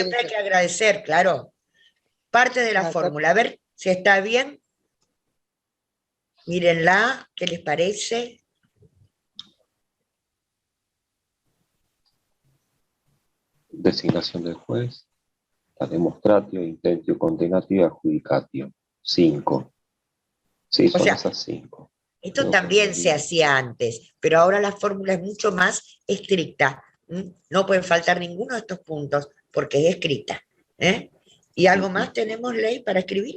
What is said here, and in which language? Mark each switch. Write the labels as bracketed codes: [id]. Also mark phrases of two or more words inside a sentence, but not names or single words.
[es] siempre hay que agradecer, claro. Parte de la Ah, fórmula. A ver si está bien. Mírenla, ¿qué les parece? Designación del juez, la [la] demonstratio, intentio, condenatio [es] y adjudicatio. 5. Sí, son sea, esas 5. Esto Creo también que- se hacía antes, pero ahora la fórmula es mucho más estricta. No pueden faltar ninguno de estos puntos porque es escrita. ¿eh? ¿Y algo más tenemos, Ley, para escribir?